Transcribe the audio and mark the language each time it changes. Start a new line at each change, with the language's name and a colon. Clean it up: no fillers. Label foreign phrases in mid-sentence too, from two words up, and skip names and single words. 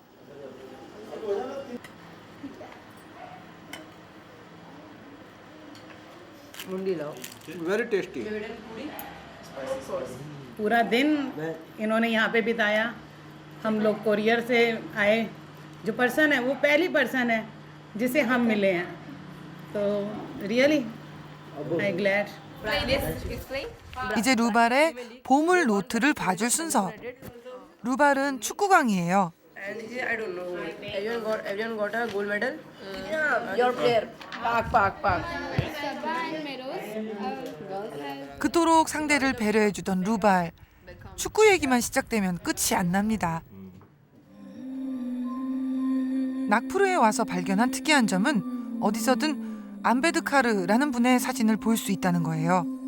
English: Very tasty.
Hindi: पूरा दिन इन्होंने यहाँ पे बिताया. हम लोग कोरियर से आए. जो पर्सन है वो पहली पर्सन है जिसे हम मिले हैं.
English: तो really I glad.
Korean: 이제 루발의 보물 노트를 봐줄 순서. 루발은 축구광이에요.
English: And here I don't know. Everyone got a gold medal. Yeah, your player. Pak.
Korean: 그토록 상대를 배려해주던 루발. 축구 얘기만 시작되면 끝이 안 납니다. 나프루에 와서 발견한 특이한 점은 어디서든 안베드카르라는 분의 사진을 볼 수 있다는 거예요.